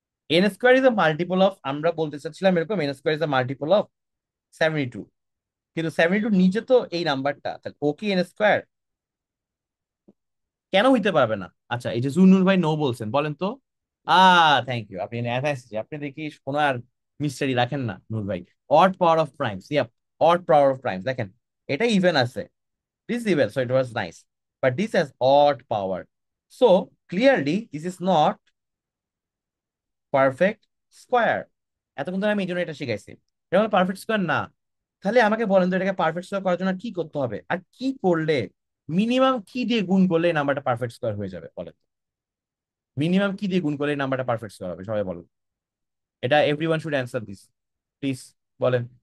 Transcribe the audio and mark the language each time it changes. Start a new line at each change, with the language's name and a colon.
English: n square is a multiple of,
Bangla: আমরা বলতে চাচ্ছিলাম এরকম, N square is a multiple of 72, কিন্তু 72 নিচে তো এই নাম্বারটা, তাহলে ও কি এন স্কোয়ার? কেন হইতে পারবে না? আচ্ছা, এই যে জুনুর ভাই নো বলছেন, বলেন তো
English: thank you,
Bangla: আপনি অ্যাডভান্স, আপনি দেখি কোনো আর মিস্টারি রাখেন না নূর ভাই।
English: odd power of primes, yup, odd power of primes
Bangla: দেখেন, এটা ইভেন আছে,
English: this is even, so it was nice, but this has odd power, so clearly this is not perfect square.
Bangla: এতক্ষণ ধরে আমি এই জন্য এটা শিখাইছি, এটা হলো পারফেক্ট স্কোয়ার না। তাহলে আমাকে বলেন তো এটাকে পারফেক্ট স্কোয়ার করার জন্য কি করতে হবে, আর কি করলে, মিনিমাম কি দিয়ে গুণ করলে এই নাম্বারটা পারফেক্ট স্কোয়ার হয়ে যাবে বলেন। মিনিমাম কি দিয়ে গুণ করলে এই নাম্বারটা পারফেক্ট স্কোয়ার হবে, সবাই বলেন। এটা
English: everyone should answer this, please
Bangla: বলেন।